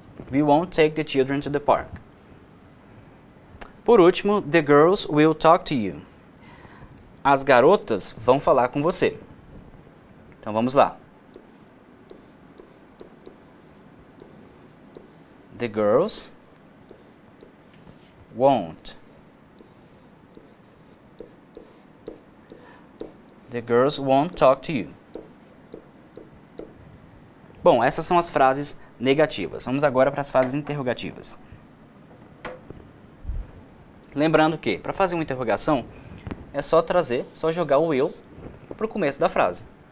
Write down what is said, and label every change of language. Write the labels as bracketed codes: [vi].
[en] We won't take the children to the park. [pt] Por último, [en] the girls will talk to you. [pt] As garotas vão falar com você. Então vamos lá. [en] The girls won't. The girls won't talk to you. [pt] Bom, essas são as frases negativas. Vamos agora para as frases interrogativas. Lembrando que, para fazer uma interrogação, é só jogar o will para o começo da frase.